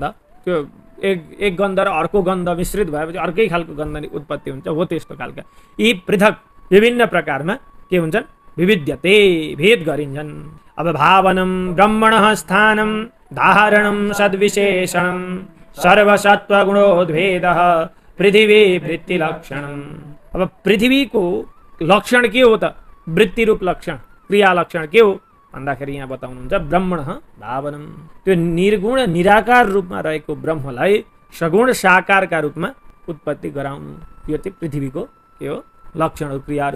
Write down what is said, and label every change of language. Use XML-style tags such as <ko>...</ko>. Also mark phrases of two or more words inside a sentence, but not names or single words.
<ne>त्यो एक गन्ध र अर्को गन्ध मिश्रित भएपछि अर्कै खालको गन्ध उत्पत्ति हुन्छ, हो त्यस्तो खालका। यी पृथक विभिन्न प्रकारमा के हुन्छन्, विविध्यते, भेद गरिन्छन्।</ne> <sa>अब भावनम ब्रह्मणः स्थानम धारणम सद्विशेषणम सर्वसत्त्वगुणोद्भेदः पृथिवी वृत्ति लक्षणम।</sa> <ne>अब पृथ्वीको लक्षण के हो त, वृत्ति रूप लक्षण, क्रिया लक्षण के हो भन्दाखेरि यहाँ बताउनुहुन्छ</ne> <sa>ब्रह्मणः भावनम,</sa> <ne>त्यो निर्गुण निराकार रूपमा रहेको ब्रह्मलाई सगुण साकारका रूपमा उत्पत्ति गराउनु, यो चाहिँ पृथ्वीको के हो, लक्षणहरू, क्रियाहरू।</ne>